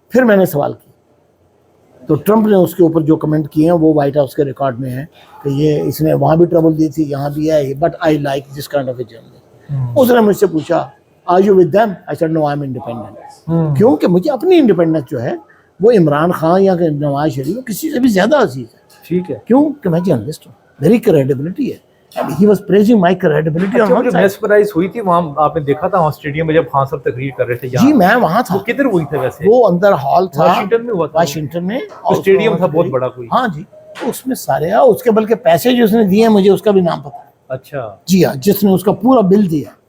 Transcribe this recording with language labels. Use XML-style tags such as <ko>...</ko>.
<ur>پھر میں نے سوال کیا تو ٹرمپ نے اس کے اوپر جو کمنٹ کیے ہیں وہ وائٹ ہاؤس کے ریکارڈ میں ہیں کہ یہ اس نے وہاں بھی ٹربل دی تھی, یہاں بھی ہے,</ur> <en>But I like this kind of a journalist.</en> <ur>اس نے مجھ سے پوچھا</ur> <en>Are you with them? I said no I am independent.</en> <ur>کیونکہ مجھے اپنی انڈیپینڈنس جو ہے وہ عمران خان یا نواز شریف کسی سے بھی زیادہ عزیز ہے. ٹھیک ہے, کیوں کہ میں جرنلسٹ ہوں, میری کریڈیبلٹی ہے.</ur> <en>He was praising my credibility on one</en> <ur>مجھے</ur> <en>side.</en> <ur>میسپرائز ہوئی تھی وہاں, آپ نے دیکھا تھا وہاں اسٹیڈیم میں جب خان صاحب تقریر کر رہے تھے, جی میں وہاں تھا. کدھر ہوئی تھے ویسے؟ وہ اندر ہال تھا, واشنگٹن میں ہوا تھا, واشنگٹن میں, اور اسٹیڈیم تھا بہت بڑا کوئی. ہاں جی, اس میں سارے, اس کے بلکہ پیسے جو اس نے دیے ہیں مجھے اس کا بھی نام پتا ہے. اچھا جی ہاں, جس نے اس کا پورا بل دیا.</ur>